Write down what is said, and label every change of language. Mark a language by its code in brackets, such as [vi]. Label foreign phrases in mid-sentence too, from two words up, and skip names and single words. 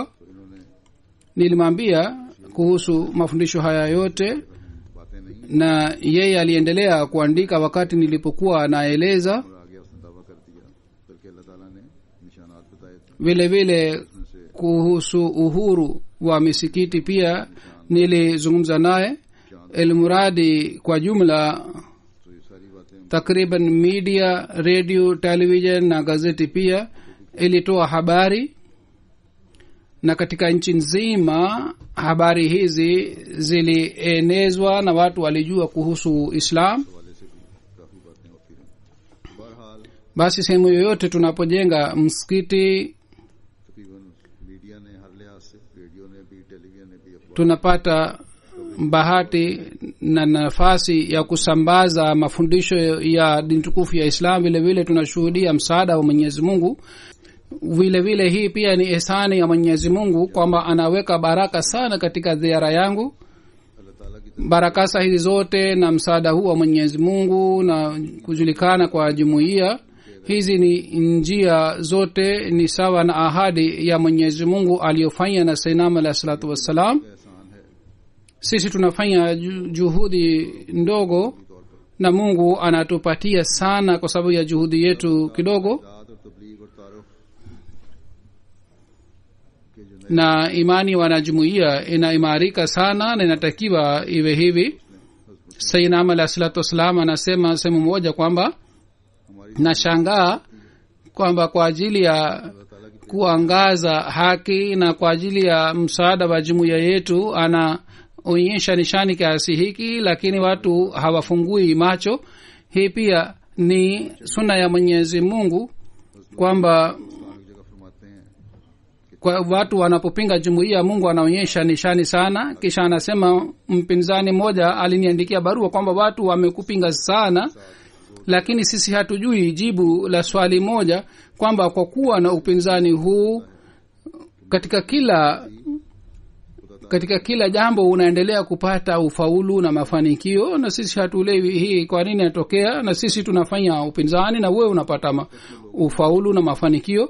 [sw] Nilimwambia kuhusu mafundisho haya yote, na yeye aliendelea kuandika wakati nilipokuwa naeleza. Vile vile kuhusu uhuru wa misikiti pia nilizungumza naye. ilmuradi kwa jumla [ur] تو یہ ساری باتیں [sw] takriban media, radio, television na gazeti pia ilitoa habari, na katika nchi nzima habari hizi zilienezwa na watu walijua kuhusu Islam. [ur] والے سے بھی کافی باتیں ہوتی رہی. بہرحال [sw] Basi sehemu yoyote tunapojenga msikiti [ur] تقریباً میڈیا نے ہر لحاظ سے، ریڈیو نے بھی، ٹیلی ویژن نے بھی، اخبار [sw] tunapata bahati na nafasi ya kusambaza mafundisho ya dini tukufu ya Islam. Vile vile tunashuhudia msaada wa Mwenyezi Mungu. Vile vile hii pia ni ihsani ya Mwenyezi Mungu kwamba anaweka baraka sana katika ziara yangu. [ur] اللہ تعالیٰ کی [sw] Baraka hizi zote na msaada huu wa Mwenyezi Mungu na kujulikana kwa jumuiya hizi ni njia zote ni sawa na ahadi ya Mwenyezi Mungu aliyofanya na Sayyidina [ar] عليه الصلاة والسلام. [ur] احسان ہے [sw] Sisi tunafanya juhudi ndogo na Mungu anatupatia sana kwa sababu ya juhudi yetu kidogo, [ur] داد اور تبلیغ اور تعارف کے جو نئے [sw] na imani wanajumuiya inaimarika sana na inatakiwa iwe hivi. Sayyidina [ar] عليه الصلاة والسلام [sw] anasema sehemu moja kwamba [ur] ہماری [sw] nashangaa kwamba kwa ajili ya kuangaza haki na kwa ajili ya msaada wa jumuiya yetu anaonyesha nishani kiasi hiki, lakini watu hawafungui macho. Hii pia ni sunna ya Mwenyezi Mungu kwamba [ur] اسلام کی جگہ فرماتے ہیں [sw] kwa watu wanapopinga jumuiya Mungu anaonyesha nishani sana. Kisha anasema mpinzani mmoja aliniandikia barua kwamba watu wamekupinga sana, lakini sisi hatujui jibu la swali moja kwamba kwa kuwa na upinzani huu katika kila jambo unaendelea kupata ufaulu na mafanikio, na sisi hatuelewi hii kwa nini inatokea, na sisi tunafanya upinzani na wewe unapata ufaulu na mafanikio.